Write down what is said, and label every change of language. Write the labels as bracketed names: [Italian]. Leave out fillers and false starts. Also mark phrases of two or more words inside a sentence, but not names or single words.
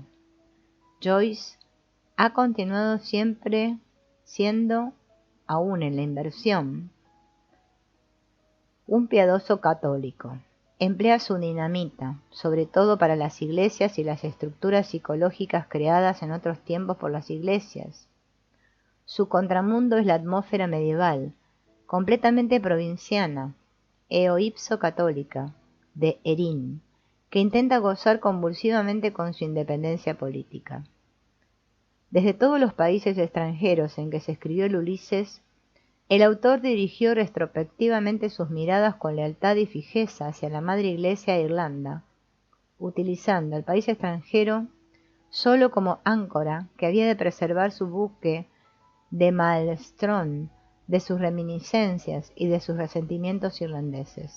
[Spanish] Joyce ha continuado siempre siendo, aún en la inversión, un piadoso católico. Emplea su dinamita, sobre todo para las iglesias y las estructuras psicológicas creadas en otros tiempos por las iglesias. Su contramundo es la atmósfera medieval, completamente provinciana, [Latin] eo ipso [Spanish] católica, de Herín, que intenta gozar convulsivamente con su independencia política. Desde todos los países extranjeros en que se escribió el Ulises, El autor dirigió retrospectivamente sus miradas con lealtad y fijeza hacia la madre iglesia de Irlanda, utilizando al país extranjero solo como áncora que había de preservar su buque de Maelstrom de sus reminiscencias y de sus resentimientos irlandeses.